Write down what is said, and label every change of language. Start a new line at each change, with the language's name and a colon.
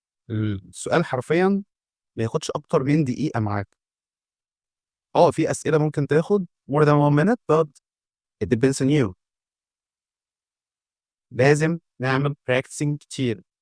Arabic: السؤال حرفيا ما ياخدش اكتر من دقيقة معاك. في اسئلة ممكن تاخد
English: more than 1 minute but it depends on you.
Arabic: لازم نعمل practicing كتير.